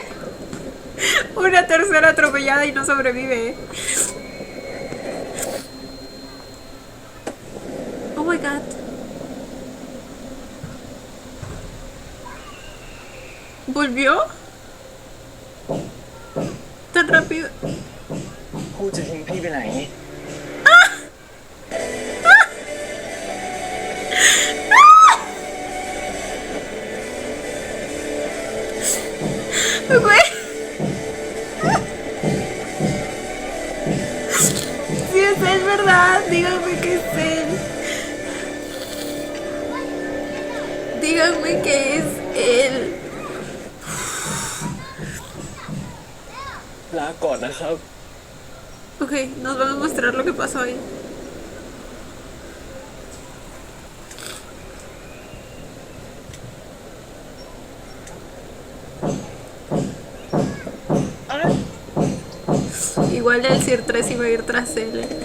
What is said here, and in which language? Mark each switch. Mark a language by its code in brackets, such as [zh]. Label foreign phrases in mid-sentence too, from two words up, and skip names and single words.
[es] Una tercera atropellada y no sobrevive. [en] Oh my god. [es] ¿Volvió? ¿Tan rápido? [th] ผู้จะทิ้งพี่ไปไหน [es] Güey. Si es él, ¿verdad? Díganme que es él. Díganme que es él. [th] ลาก่อนนะครับ [es] Ok, nos van a mostrar lo que pasó ahí. Igual el Sir 3 iba a ir tras él.